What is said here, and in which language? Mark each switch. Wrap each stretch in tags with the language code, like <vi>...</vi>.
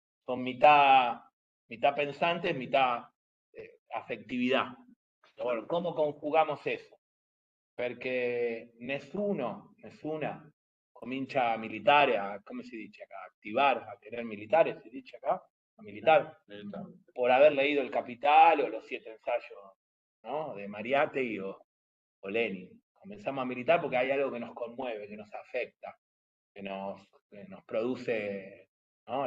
<es>Son mitad pensantes, mitad afectividad. Bueno, ¿cómo conjugamos eso?</es> <it>Perché nessuna comincia a militare, come si dice acá?</it> <es>Activar, a querer militares, si dice acá, a militar, por haber leído El Capital o los 7 ensayos, ¿no? De Mariátegui o Lenin. Comenzamos a militar porque hay algo que nos conmueve, que nos afecta, que nos produce, ¿no?</es>